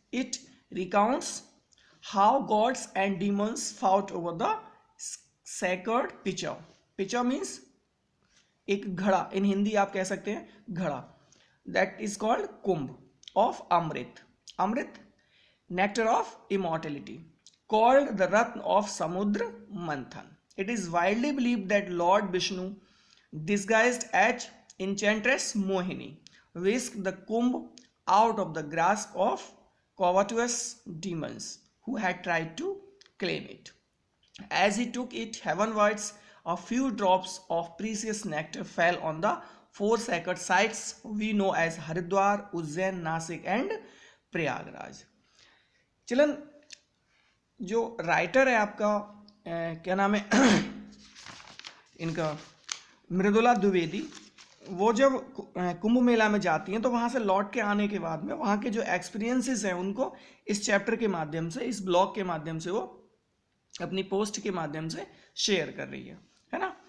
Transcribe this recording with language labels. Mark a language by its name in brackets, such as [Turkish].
[English] It recounts how gods and demons fought over the sacred pitcher. Pitcher means [Hindi] एक घड़ा, इन हिंदी आप कह सकते हैं घड़ा. [English] That is called Kumbh of Amrit. Amrit, nectar of immortality, called the Ratna of Samudra Manthan. It is widely believed that Lord Vishnu, disguised as enchantress Mohini, whisked the kumbh out of the grasp of covetous demons who had tried to claim it. As he took it heavenwards, a few drops of precious nectar fell on the 4 sacred sites we know as Haridwar, Ujjain, Nasik and [Hindi] Prayagraj. Children, जो writer है आपका क्या नाम है इनका, मृदुला द्विवेदी, वो जब कुंभ मेला में जाती हैं तो वहाँ से लौट के आने के बाद में वहाँ के जो एक्सपीरियंसेस हैं उनको इस चैप्टर के माध्यम से, इस ब्लॉग के माध्यम से वो अपनी पोस्ट के माध्यम से शेयर कर रही है ना।